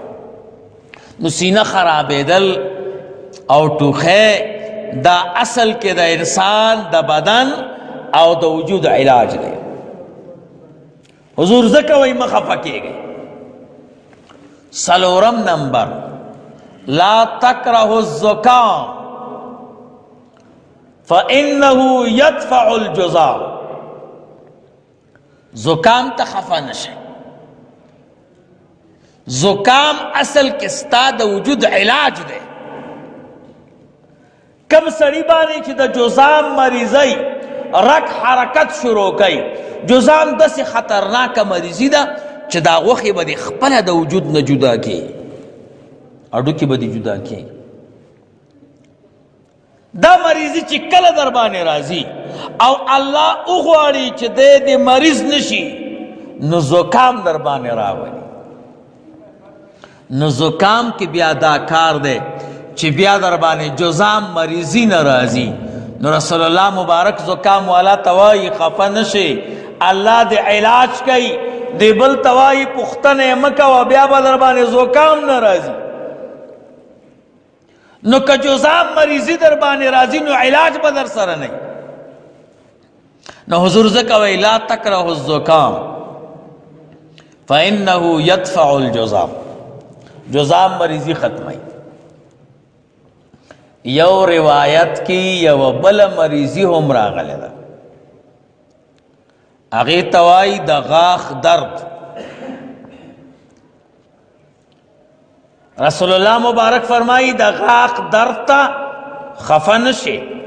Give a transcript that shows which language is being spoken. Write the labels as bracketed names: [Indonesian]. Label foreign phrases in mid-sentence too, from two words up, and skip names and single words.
[Pashto] نو سینه خرابېدل او ټوخی دا اصل کې د انسان د بدن او د وجود علاج دی. حضور ځکه وایي مه خفه کېږئ. څلورم نمبر [Arabic] لا تکره الزکام فإنه يدفع الجذام. [Pashto] زکام ته خفه نشئ. زکام اصل کې ستا د وجود علاج دی. کم سړی باندې چې د جذام مریضی رگ حرکت شروع کوي، جذام داسې خطرناکه مریضي ده چې دا غوښې به دې خپله د وجود نه جدا کړي، هډوکي به دې جدا کړي. دا مریضي چې کله در باندې راځي او الله وغواړي چې دی دې مریض نشي، نو زکام در باندې راولي. نو زکام کې بیا دا کار دی چې بیا در باندې جذام مریضی نه راځي. نو رسول الله مبارک زکام والا توای خفه نشي، الله دې علاج کوي. دې بل توای پختنه مکه و بیا به در باندې زکام نه راځي. نو که جذام مریضی در باندې راځي نو علاج به در سره نه. نو حضور ځکه وایي [Arabic] لا تکره الزکام فإنه يدفع الجذام. [Pashto] جذام مریضی ختمයි. یو روایت کی یو بل مریضی هم راغلی ده، هغې ته وایي د غاښ درد. رسول الله مبارک فرمایي د غاښ درد ته خفه نشي.